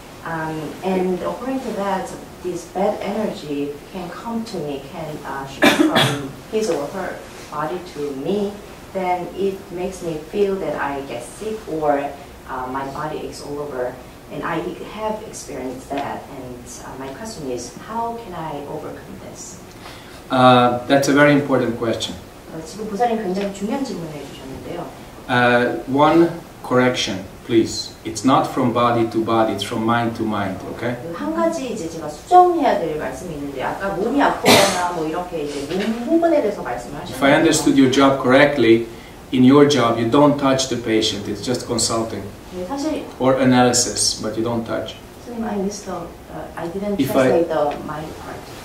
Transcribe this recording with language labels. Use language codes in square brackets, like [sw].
[en] And according to that, this bad energy can come to me, can shift from his or her body to me. Then it makes me feel that I get sick or my body aches all over. And I have experienced that. And my question is, how can I overcome this? That's a very important question. [ko] 지금 보살님 굉장히 중요한 질문을 해주셨는데요. [en] One correction, please. It's not from body to body, it's from mind to mind, okay? [ko] 한 가지 이제 제가 수정해야 될 말씀이 있는데 아까 몸이 아프거나 뭐 이렇게 이제 몸 부분에 대해서 말씀을 하셨는데. [en] If I understood your job correctly, in your job you don't touch the patient, it's just consulting. [ko] 네, 사실 [en] or analysis, but you don't touch. 선생님, I didn't translate the mind part.